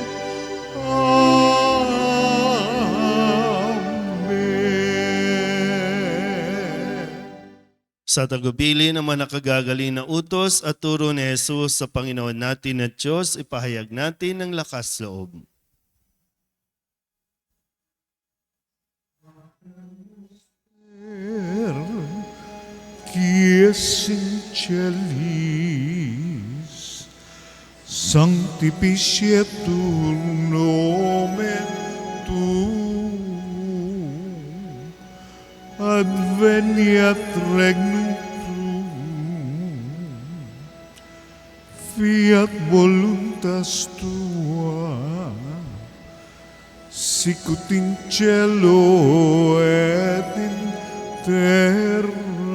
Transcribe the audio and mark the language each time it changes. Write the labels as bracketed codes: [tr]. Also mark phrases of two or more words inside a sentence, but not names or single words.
[tl] Amen. Sa tagubili ng mga nakagagaling na utos at turo ni Jesus sa Panginoon natin at Diyos, ipahayag natin ng lakas loob. [la] Qui es in celis, sanctificetur nomen tuum, adveniat regnum tuum, fiat voluntas tua, sicut in cielo et in terra.